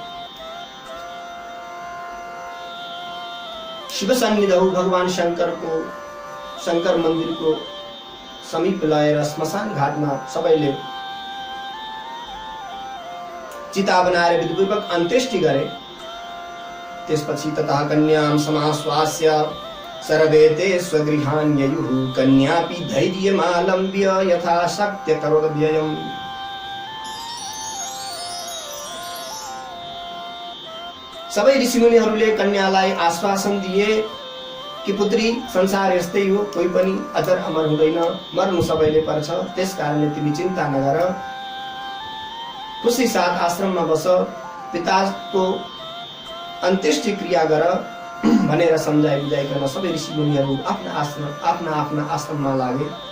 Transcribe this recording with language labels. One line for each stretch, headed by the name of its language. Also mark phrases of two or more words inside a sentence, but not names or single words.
Sanskrit: शिव सन्निधौ
Nepali: भगवान शंकर मन्दिरको समीप ल्याएर श्मशान घाटमा सबैले चिता बनाएर विधिपूर्वक अन्त्येष्टि गरे।
Sanskrit: त्यसपछि ततः कन्यां समाश्वास्य सर्वे ते स्वगृहान् ययुः, कन्यापि धैर्यमालम्ब्य यथा शक्य करोद व्ययम्।
Nepali: सबै ऋषिमुनिहरूले कन्यालाई आश्वासन दिए कि पुत्री संसार यस्तै हो, कोही पनि अजर अमर हुँदैन, मर्नु सबैले पर्छ, त्यसकारणले तिमी चिन्ता नगर, खुसी साथ आश्रममा बस, पिताको अन्त्येष्टि क्रिया गर भनेर सम्झाइ बुझाइकन सबै ऋषिमुनिहरू आफ्ना आश्रममा लागे।